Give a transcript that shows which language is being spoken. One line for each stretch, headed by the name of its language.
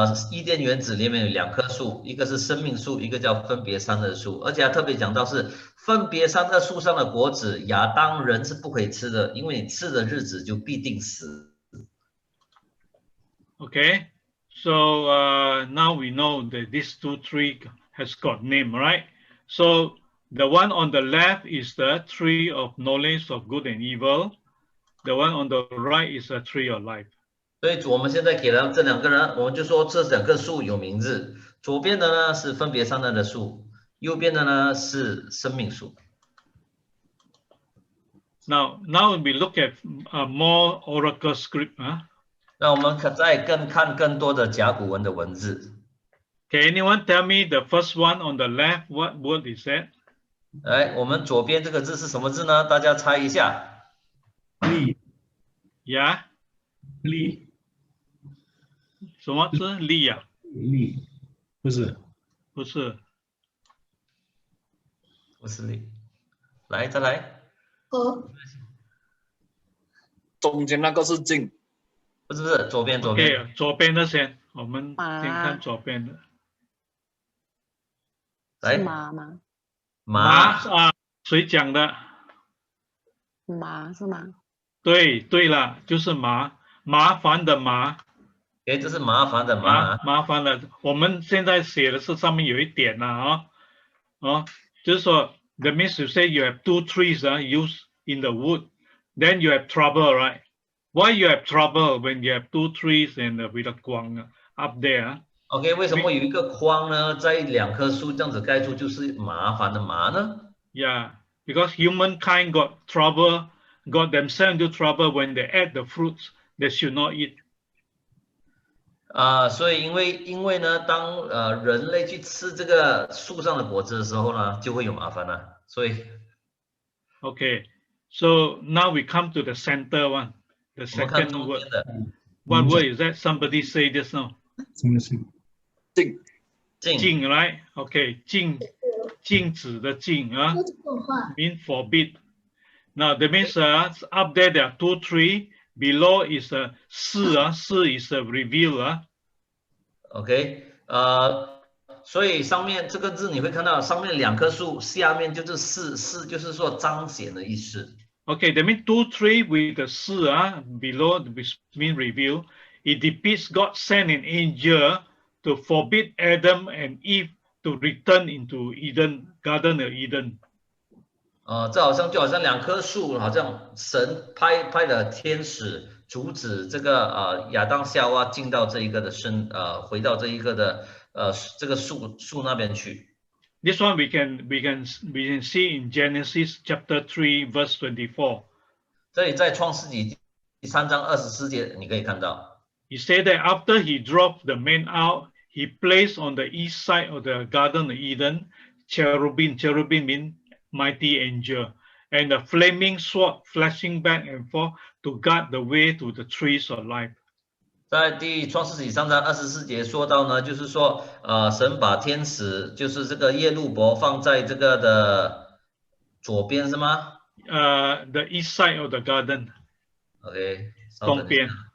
Chinese: 伊甸园子里面有2棵树，一个是生命树，一个叫分别善恶树，而且他特别讲到是分别善恶树上的果子，亚当人是不可以吃的，因为你吃的日子就必定死。
English: Okay, so now we know that these 2 trees has got name, right? So the one on the left is the tree of knowledge of good and evil. The one on the right is a tree of life.
Chinese: 所以我们现在给了这2个人，我们就说这2棵树有名字，左边的呢是分别善恶的树，右边的呢是生命树。
English: Now we look at more oracle script.
Chinese: 那我们再看更多的甲骨文的文字。
English: Can anyone tell me the first one on the left? What word is that?
Chinese: 来，我们左边这个字是什么字呢？大家猜一下。力。
English: Yeah.
Chinese: 力。什么字？力呀？力，不是。不是。不是力。来，再来。中间那个是静。不是，左边。 Okay, 左边的先，我们先看左边的。来。马吗？马啊，谁讲的？马是吗？对了，就是麻烦的麻。哎，这是麻烦的麻。
English: 麻烦的，我们现在写的是上面有一点呐就是说，that means you say you have 2 trees used in the wood, then you have trouble, right? Why you have trouble when you have 2 trees and with a 光 up there?
Chinese: OK， 为什么有一个框呢？在2棵树这样子盖住，就是麻烦的麻呢
English: ？Yeah, because humankind got themselves into trouble when they ate the fruits they should not eat.
Chinese: 所以因为呢，当人类去吃这个树上的果子的时候呢，就会有麻烦了。所以
English: ，Okay, so now we come to the center one, the second word. What word is that? Somebody say this now.
Chinese: 什么是？禁 right? Okay, 禁止的禁 mean forbid.
English: Now that means up there are 2 trees. Below is a 4 is a reveal
Chinese: OK， 所以上面这个字你会看到上面2棵树，下面就是4就是说彰显的意思。
English: Okay, that means 2 trees with the 4 below, which mean reveal. It depicts God sent an angel to forbid Adam and Eve to return into Eden, Garden of Eden.
Chinese: 这好像2棵树，好像神派的天使阻止这个亚当夏娃进到这一个的回到这一个的这个树那边去。
English: This one we can see in Genesis chapter 3 verse 24.
Chinese: 这里在创世纪第3章24节你可以看到。
English: He said that after he drove the man out, he placed on the east side of the Garden of Eden cherubim mean mighty angel, and a flaming sword flashing back and forth to guard the way to the trees of life.
Chinese: 在创世纪3章24节说到呢，就是说神把天使就是这个耶路伯放在这个的左边是吗
English: ？The east side of the garden. OK，
Chinese: 东边。